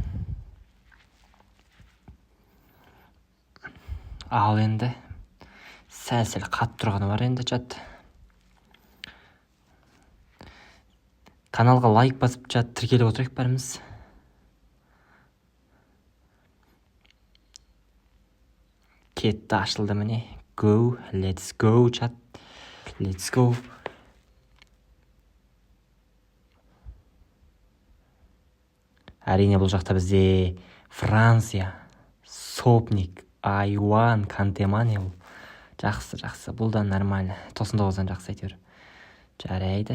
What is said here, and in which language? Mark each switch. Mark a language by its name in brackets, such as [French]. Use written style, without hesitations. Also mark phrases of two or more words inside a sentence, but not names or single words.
[Kazakh] Ал енді сәл қатты тұрғаны бар енді чат. Каналға лайк басып чат тіркеліп отырайық бәріміз. Кетті, ашылды міне. [English] Go, let's go чат. Let's go. [Kazakh] Әрине бұл жақта бізде Франция, Сопник, Айван, Кантемане. Жақсы. Бұлдан нормально. 99-дан жақсы әйтеуір. Жарайды.